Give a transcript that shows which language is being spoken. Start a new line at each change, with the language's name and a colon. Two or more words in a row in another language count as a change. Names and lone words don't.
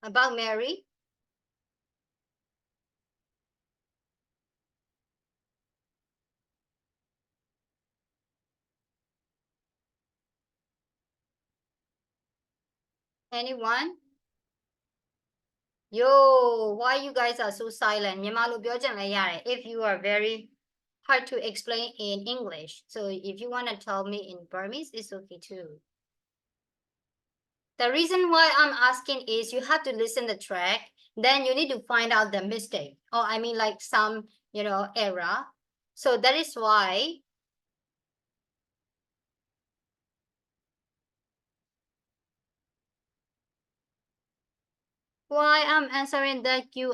English: about Mary? Anyone? Yo, why you guys are so silent?
Burmese: မြန်မာလိုပြောချင်လည်းရတယ်
English: if you are very hard to explain in English. So if you want to tell me in Burmese, it's okay too. The reason why I'm asking is you have to listen the track, then you need to find out the mistake. Or I mean like some, error. So that is why I'm answering that you.